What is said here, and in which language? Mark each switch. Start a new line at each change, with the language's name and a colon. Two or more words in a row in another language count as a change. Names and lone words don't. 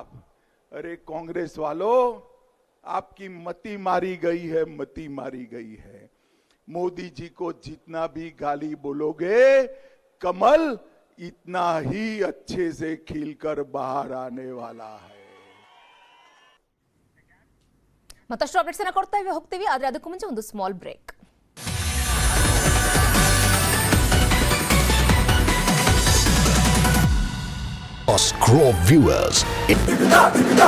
Hindi: अरे कांग्रेस वालों, आपकी मति मारी गई है, मति मारी गई है। मोदी जी को जितना भी गाली बोलोगे, कमल इतना ही अच्छे से खिलकर बाहर आने वाला है।
Kannada: ಮತ್ತಷ್ಟು ಅಪ್ಡೇಟ್ಸ್ ಅನ್ನ ಕೊಡ್ತಾ ಹೋಗ್ತೀವಿ, ಆದ್ರೆ ಅದಕ್ಕೂ ಮುಂಚೆ ಒಂದು
English: small break. Scroll viewers.